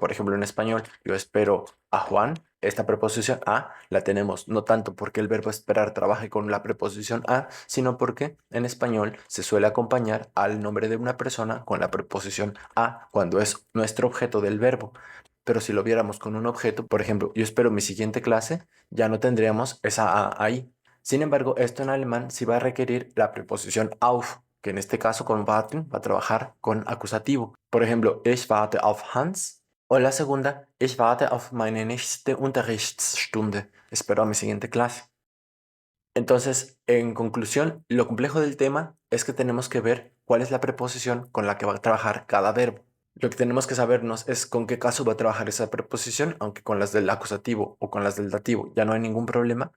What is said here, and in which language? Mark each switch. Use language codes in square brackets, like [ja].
[es] Por ejemplo, en español, yo espero a Juan, esta preposición a la tenemos no tanto porque el verbo esperar trabaje con la preposición a, sino porque en español se suele acompañar al nombre de una persona con la preposición a cuando es nuestro objeto del verbo. Pero si lo viéramos con un objeto, por ejemplo, yo espero mi siguiente clase, ya no tendríamos esa A ahí. Sin embargo, esto en alemán sí va a requerir la preposición auf, que en este caso con warten va a trabajar con acusativo. Por ejemplo, [de] ich warte auf Hans. [es] O la segunda, [de] ich warte auf meine nächste Unterrichtsstunde. [es] Espero a mi siguiente clase. Entonces, en conclusión, lo complejo del tema es que tenemos que ver cuál es la preposición con la que va a trabajar cada verbo. Lo que tenemos que sabernos es con qué caso va a trabajar esa preposición, aunque con las del acusativo o con las del dativo ya no hay ningún problema.